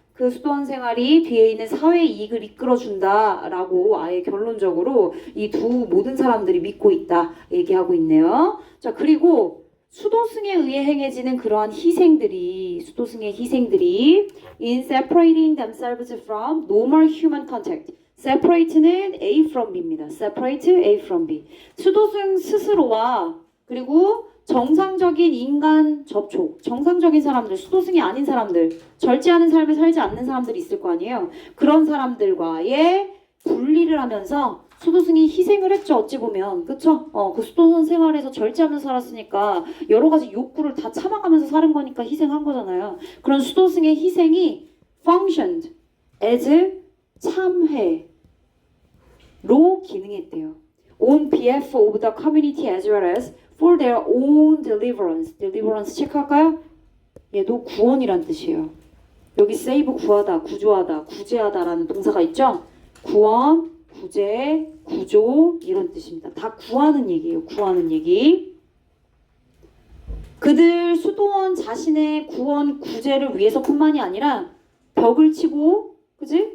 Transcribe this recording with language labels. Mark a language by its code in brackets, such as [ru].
[ko] 그 수도원 생활이 뒤에 있는 사회의 이익을 이끌어준다라고 아예 결론적으로 이 모든 사람들이 믿고 있다 얘기하고 있네요. 자, 그리고 수도승에 의해 행해지는 그러한 수도승의 희생들이 [en] in separating themselves from normal human contact. separate는 A from B입니다. separate A from B. [ko] 수도승 스스로와 그리고 정상적인 인간 접촉, 정상적인 사람들, 수도승이 아닌 사람들, 절제하는 삶을 살지 않는 사람들이 있을 거 아니에요. 그런 사람들과의 분리를 하면서 수도승이 희생을 했죠. 어찌 보면. 그쵸? 그 수도원 생활에서 절제하면서 살았으니까 여러 가지 욕구를 다 참아가면서 사는 거니까 희생한 거잖아요. 그런 수도승의 희생이 [en] functioned as [ko] 참회로 기능했대요. [en] On behalf of the community as well as for their own deliverance. [ko] deliverance 체크할까요? 얘도 구원이란 뜻이에요. 여기 save 구하다, 구조하다, 구제하다라는 동사가 있죠? 구원, 구제, 구조 이런 뜻입니다. 다 구하는 얘기예요. 구하는 얘기. 그들 수도원 자신의 구원, 구제를 위해서뿐만이 아니라 벽을 치고 그지?